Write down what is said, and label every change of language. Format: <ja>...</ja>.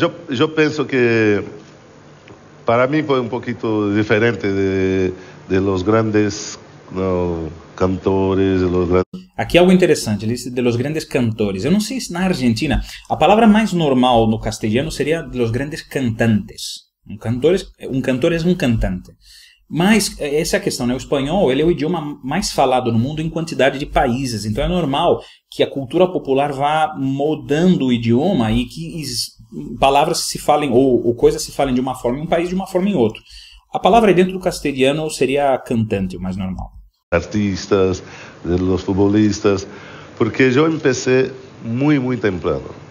<es>Yo pienso que para mí fue un poquito diferente de los grandes cantores, de los grandes...</es> <pt>Aqui algo interessante, ele disse</pt> <es>de los grandes cantores.</es> <pt>Eu não sei se na Argentina a palavra mais normal no castelhano seria</pt> <es>de los grandes cantantes.</es> <pt>Um cantor é um cantante. Mas essa é a questão, né? O espanhol ele é o idioma mais falado no mundo em quantidade de países. Então é normal que a cultura popular vá moldando o idioma e que palavras se falem ou coisas se falem de uma forma em um país de uma forma em outro. A palavra aí dentro do castelhano seria cantante, o mais normal.</pt> <es>Artistas, de los futbolistas, porque yo empecé muy temprano.</es>